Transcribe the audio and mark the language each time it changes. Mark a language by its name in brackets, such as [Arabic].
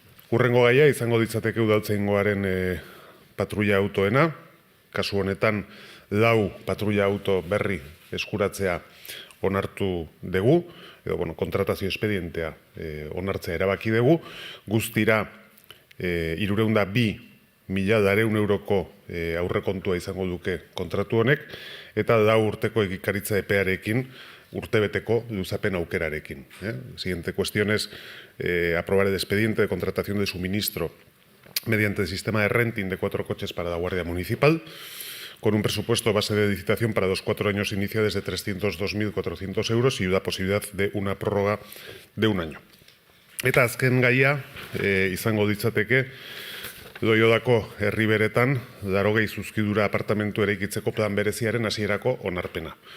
[Basque] Hurrengo gaia izango ditzateke udaltzaingoaren patrulla autoena. Kasu honetan 4 patrulla auto berri eskuratzea onartu dugu, kontratazio espedientea onartzea erabaki dugu. Guztira 302.200 euroko aurrekontua izango duke kontratu honek, eta 4 urteko egikaritza epearekin urtebeteko luzapen aukerarekin. [Spanish] Siguiente cuestión es aprobar el expediente de contratación de suministro mediante el sistema de renting de 4 coches para la Guardia Municipal, con un presupuesto base de licitación para los 4 años iniciales de 302.400 euros y la posibilidad de una prórroga de 1 año. [Basque] Eta azken gaia izango ditzateke Loiolako herriberetan 80 zuzkidura apartamentu eraikitzeko plan bereziaren hasierako onarpena.